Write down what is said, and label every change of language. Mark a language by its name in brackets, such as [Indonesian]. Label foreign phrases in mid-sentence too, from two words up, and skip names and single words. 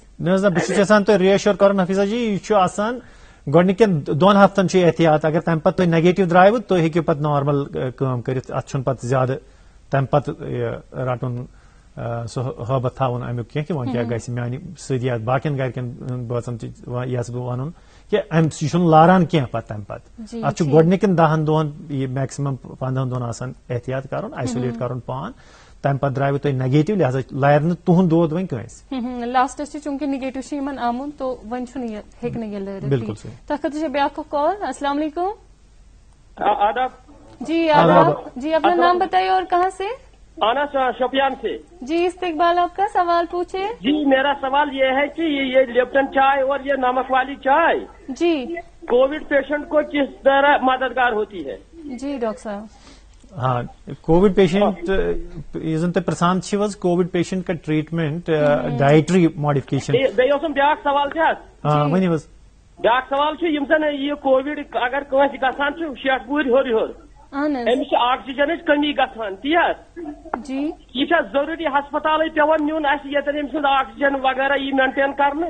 [Kashmiri] نہ حظ نہ بہٕ چھُس یژھان تۄہہِ ریشور کرُن حفیظہ جی یہِ چھُ آسان گۄڈنِکٮ۪ن 2 ہفتن چھُ احتیاط اگر تمہِ پتہٕ تۄہہِ نیگیٹو درٛایوٕ تُہۍ ہیٚکِو پتہٕ نارمل کٲم کٔرِتھ اتھ چھُنہٕ پتہٕ زیادٕ تمہِ پتہٕ رٹُن سُہ حٲبت تھاوُن امیُک کینٛہہ کہِ وۄنۍ کیٛاہ گژھِ میانہِ سۭتۍ یا باقین گرِکٮ۪ن بٲژن تہِ یژھٕ بہٕ ونُن کہ یہِ چھُنہٕ لاران کینٛہہ پتہٕ تمہِ پتہٕ اتھ چھُ گۄڈنِکٮ۪ن 10 دۄہن یہِ میکسِمم 15 دۄہن آسان احتیاط کرُن آیسولیٹ کرُن پان تمہِ پتہٕ درٛایوٕ تۄہہِ نیگیٹو لہذا لارِ نہٕ تُہُنٛد دود وۄنۍ کٲنٛسہِ لاسٹس تہِ چوٗنٛکہِ نیگیٹو چھُ یِمن آمُت تو وۄنۍ چھُنہٕ یہِ ہیٚکہِ نہٕ یہِ لٲرِتھ [Urdu] بالکل صحیح [Kashmiri] تتھ خٲطرٕ چھِ بیٛاکھ اکھ کال [Arabic] السلام علیکم [Urdu] آداب جی آداب جی اپنا نام بتائیے اور کہاں سے آنا شوپیان سے جی استقبال آپ کا سوال پوچھے جی میرا سوال یہ ہے کہ یہ لپٹن چائے اور یہ نمک والی چائے جی [English] COVID patient [Urdu] کو کس طرح مددگار ہوتی ہے جی ڈاکٹر صاحب [Kashmiri] ہاں کووڈ پیشنٹ یُس زن تُہۍ پرژھان چھِو حظ [Urdu] کووڈ پیشنٹ کا ٹریٹمنٹ [English] dietary modification [Kashmiri] بیٚیہِ اوسُم بیٛاکھ سوال تہِ حظ ؤنِو حظ بیٛاکھ سوال چھُ یِم زن یہِ کووِڈ اگر کٲنٛسہِ گژھان چھُ 60 وُہُر ہیوٚر أمِس چھِ آکسیجنٕچ کٔمی گژھان تی حظ جی یہِ چھا ضروٗری ہسپتالے پیوان نیُن اَسہِ ییٚتٮ۪ن أمۍ سُنٛد آکسیجن وغیرہ یی مینٹین کرنہٕ